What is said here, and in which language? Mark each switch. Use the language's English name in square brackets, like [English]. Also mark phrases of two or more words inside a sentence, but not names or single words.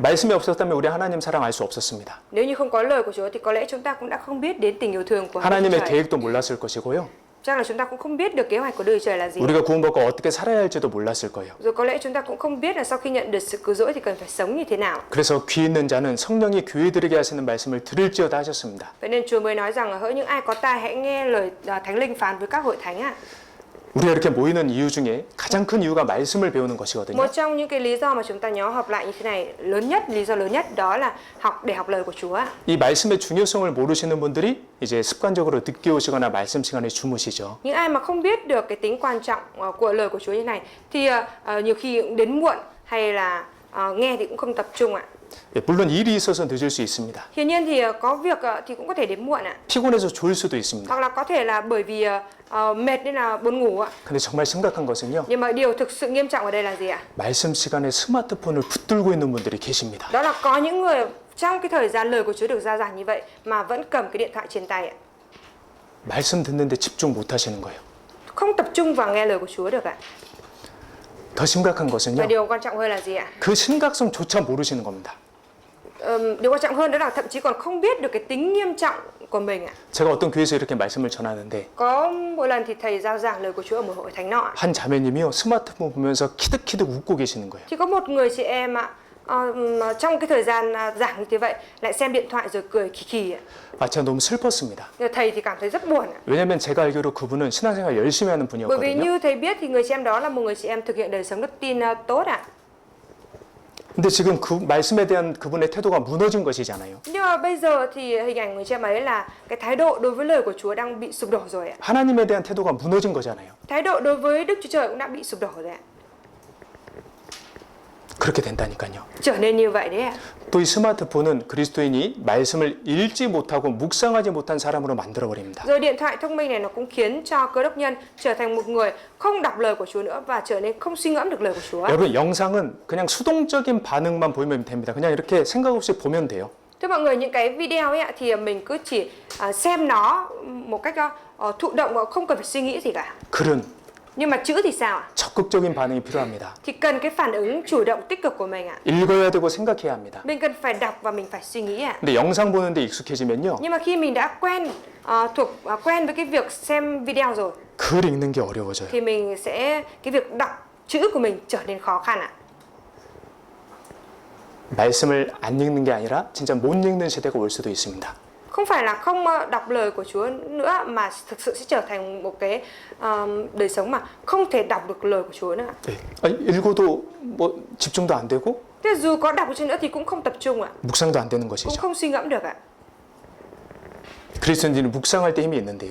[Korean] 말씀이 없었다면 우리 하나님 사랑 알 수 없었습니다. [Vietnamese] Nếu như không có lời của Chúa thì có lẽ chúng ta cũng đã không biết đến tình yêu thương của Đức [Korean] 하나님의 [Vietnamese] Trời. [Korean] 계획도 몰랐을 것이고요. [Vietnamese] Chắc là chúng ta cũng không biết được kế hoạch của đời trời là gì. [Korean] 우리가 구원받고 어떻게 살아야 할지도 몰랐을 거예요. [Vietnamese] Rồi có lẽ chúng ta cũng không biết là sau khi nhận được sự cứu rỗi thì cần phải sống như thế nào. [Korean] 그래서 귀 있는 자는 성령이 교회들에게 하시는 말씀을 들을지어다 하셨습니다. [Vietnamese] Vậy nên Chúa mới nói rằng hỡi những ai có tai hãy nghe lời Thánh Linh phán với các hội thánh ạ. [Korean] 우리가 이렇게 모이는 이유 중에 가장 큰 이유가 말씀을 배우는 것이거든요. [Vietnamese] Một trong những cái lý do mà chúng ta nhóm họp lại như thế này lớn nhất, lý do lớn nhất đó là để học lời của Chúa. [Korean] 이 말씀의 중요성을 모르시는 분들이 이제 습관적으로 늦게 오시거나 말씀 시간에 주무시죠. [Vietnamese] Những ai mà không biết được cái tính quan trọng của lời của Chúa như này thì nhiều khi cũng đến muộn hay là nghe thì cũng không tập trung ạ. [Korean] 예, 물론 일이 있어서 늦을 수 있습니다. [Vietnamese] Hiển nhiên thì có việc thì cũng có thể đến muộn ạ. [Korean] 피곤해서 졸 수도 있습니다. [Vietnamese] Hoặc là có thể là bởi vì mệt nên là buồn ngủ ạ. [Korean] 근데 정말 심각한 것은요. [Vietnamese] Nhưng mà điều thực sự nghiêm trọng ở đây là gì ạ? [Korean] 말씀 시간에 스마트폰을 붙들고 있는 분들이 계십니다. [Vietnamese] Đó là có những người trong cái thời gian lời của Chúa được ra giảng như vậy mà vẫn cầm cái điện thoại trên tay ạ. [Korean] 말씀 듣는데 집중 못 하시는 거예요. [Vietnamese] Không tập trung vào nghe lời của Chúa được ạ. [Korean] 더 심각한 [Vietnamese] Và [Korean] 것은요. [Vietnamese] điều quan trọng hơn là gì ạ? [Korean] 그 심각성조차 모르시는 겁니다. [Vietnamese] Điều quan trọng hơn đó là thậm chí còn không biết được cái tính nghiêm trọng của mình ạ. [Korean] 제가 어떤 교회에서 이렇게 말씀을 전하는데 [Vietnamese] Có một lần thì thầy giao giảng lời của Chúa ở một hội thánh nọ ạ. [Korean] 한 자매님이요 스마트폰 보면서 키득키득 웃고 계시는 거예요. [Vietnamese] Thì có một người chị em ạ, trong cái thời gian giảng như thế vậy lại xem điện thoại rồi cười khì khì ạ. [Korean] 아 제가 너무 슬펐습니다. [Vietnamese] Rồi thầy thì cảm thấy rất buồn ạ. [Korean] 왜냐하면 제가 알기로 그분은 신앙생활 열심히 하는 [Vietnamese] Bởi vì [Korean] 분이었거든요. [Vietnamese] như thầy biết thì người chị em đó là một người chị em thực hiện đời sống đức tin tốt ạ. [Korean] 근데 지금 그 말씀에 대한 그분의 태도가 무너진 것이잖아요. [Vietnamese] Nhưng mà bây giờ thì hình ảnh người chị em ấy là cái thái độ đối với lời của Chúa đang bị sụp đổ rồi ạ. [Korean] 하나님에 대한 태도가 무너진 거잖아요. [Vietnamese] Thái độ đối với Đức Chúa Trời cũng đã bị sụp đổ rồi ạ. [Korean] 그렇게 된다니까요. [Vietnamese] Trở nên như vậy đấy ạ. [Korean] 또 이 스마트폰은 그리스도인이 말씀을 읽지 못하고 묵상하지 못한 사람으로 만들어 버립니다. [Vietnamese] Rồi điện thoại thông minh này nó cũng khiến cho cơ đốc nhân trở thành một người không đọc lời của Chúa nữa và trở nên không suy ngẫm được lời của Chúa. [Korean] 여러분 영상은 그냥 수동적인 반응만 보이면 됩니다. 그냥 이렇게 생각 없이 보면 돼요. [Vietnamese] Thưa mọi người, những cái video ấy ạ, thì mình cứ chỉ xem nó một cách thụ động và không cần phải suy nghĩ gì cả. [Korean] 글은 [Vietnamese] Nhưng mà chữ thì sao ạ? [Korean] 적극적인 반응이 필요합니다. [Vietnamese] Thì cần cái phản ứng chủ động tích cực của mình ạ. [Korean] 읽어야 되고 생각해야 합니다. [Vietnamese] Mình cần phải đọc và mình phải suy nghĩ ạ. [Korean] 근데 영상 보는데 익숙해지면요. [Vietnamese] Nhưng mà khi mình đã quen với cái việc xem video rồi [Korean] 글 읽는 게 어려워져요. [Vietnamese] thì mình sẽ cái việc đọc chữ của mình trở nên khó khăn ạ. [Korean] 말씀을 안 읽는 게 아니라 진짜 못 읽는 시대가 올 수도 있습니다. [Vietnamese] Không phải là không đọc lời của Chúa nữa mà thực sự sẽ trở thành một cái đời sống mà không thể đọc được lời của Chúa nữa. [Korean] 네. 읽어도 뭐 집중도 안 되고 [Vietnamese] Thế dù có đọc chăng nữa thì cũng không tập trung ạ, [Korean] 묵상도 안 되는 [Vietnamese] cũng [Korean] 것이죠. [Vietnamese] không suy ngẫm được ạ. [Korean] 그리스도인들은 묵상할 때 힘이 있는데요.